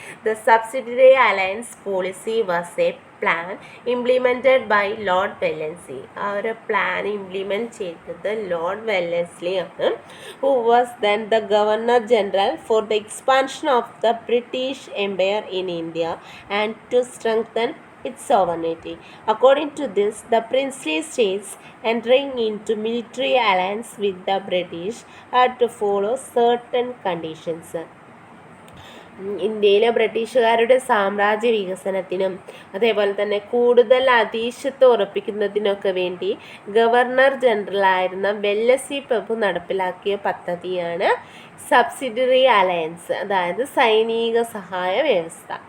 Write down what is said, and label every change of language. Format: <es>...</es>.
<en>The subsidiary alliance policy was a plan implemented by lord Wellesley.</en> <ml>ആ ഒരു plan implement ചെയ്തത് Lord വെല്ലൻസ്ലി ആണ്,</ml> <en>Who was then the governor general for the expansion of the British empire in India and to strengthen its sovereignty. According to this, the princely states entering into military alliance with the British had to follow certain conditions.</en> <ml>ഇന്ത്യയിലെ ബ്രിട്ടീഷുകാരുടെ സാമ്രാജ്യ വികസനത്തിനും അതേപോലെ തന്നെ കൂടുതൽ അധീശത്വം ഉറപ്പിക്കുന്നതിനൊക്കെ വേണ്ടി governor ജനറലായിരുന്ന Wellesley പ്രഭു നടപ്പിലാക്കിയ പദ്ധതിയാണ് subsidiary alliance, അതായത് സൈനിക സഹായ വ്യവസ്ഥ.</ml>